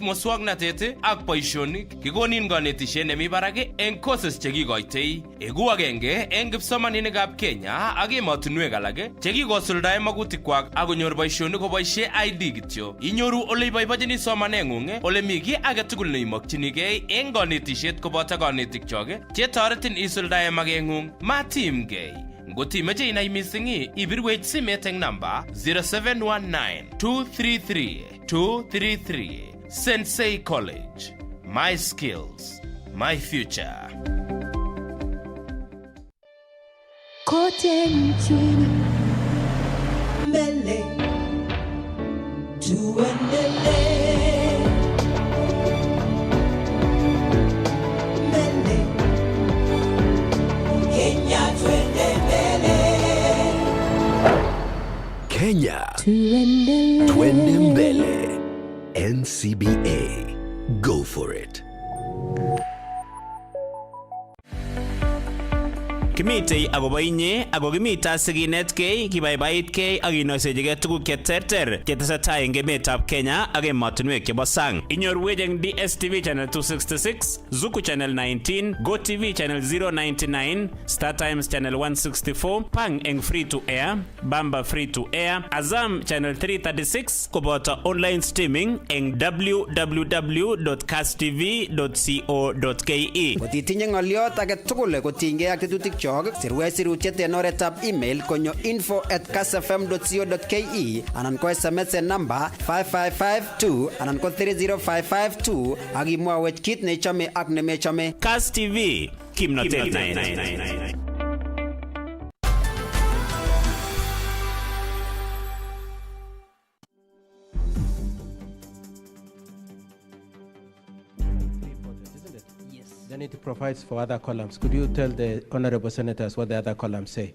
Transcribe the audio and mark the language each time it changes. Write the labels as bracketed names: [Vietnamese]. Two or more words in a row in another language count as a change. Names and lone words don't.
[Kalenjin] muswoknatet ak boisionik kikonin kanetisiet nemi barak eng courses chekikoitoi egu agenge eng kipsomaninikab Kenya ak emotinwek alak chekikosuldae magutikwak ak konyor boisionik koboisie ID kityo inyoru ole iboibochini somaneng'ung ole mi ki age tugul neimokchinigei eng kanetisiet koboto kanetikchok chetoretin isuldae mageng'ung matimgei. Ngotimeche inai mising ibirwech simet eng namba 0719-233-233. [English] Sensei College. My skills, my future. [Swahili] Kote nchini mbele tuendelee. Mbele Kenya twende mbele. Kenya, Twende Mbele, NCBA, [English] go for it. [Kalenjin] Kimitei agobo inye ago kimita siginetkei kibaibaitkei ak inoisechigei tuguk cheterter chetesetai eng emetab Kenya ak emotinwek chebo sang. Inyorwech eng DSTV channel 266, Zuku channel 19, GoTV channel 099, Star Times channel 164, Pang eng [English] free to air, [Kalenjin] Bamba [English] free to air, [Kalenjin] Azam channel 336 koboto [English] online streaming [Kalenjin] eng www.castv.co.ke. Kotitinye ng'oliot age tugul kotinygei ak tetutik sirwech sirutiet en oretab email konyo info@castfm.co.ke anan ko SMS en namba 5552 anan ko 30552 ak imwawech kit nechome ak nemechome. Cast TV, kimnotet nae. [English] Then it provides for other columns. Could you tell the honorable senators what the other columns say?